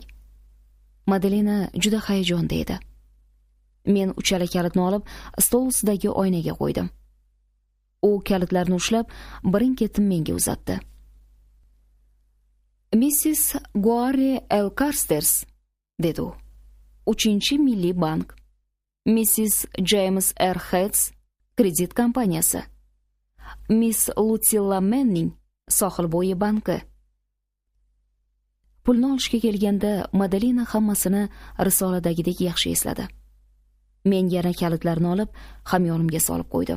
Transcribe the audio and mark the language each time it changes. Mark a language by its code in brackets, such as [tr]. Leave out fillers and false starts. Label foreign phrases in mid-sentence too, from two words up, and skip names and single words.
[uz] Madalena juda hayajonda edi. Men uchala kalitni olib, stol ustidagi oynaga qo'ydim. U kalitlarni ushlab, birin-ketin menga uzatdi. Mrs. Guare L. Carsters, dedi u. 3-milliy bank. Mrs. James R. Heads, kredit kompaniyasi. Miss Lucilla Manning, Sohilbo'yi banki. Pulni olishga kelganda Madalena hammasini risoladagidek yaxshi esladi. Men yana kalitlarni olib, hamyonimga solib qo'ydim.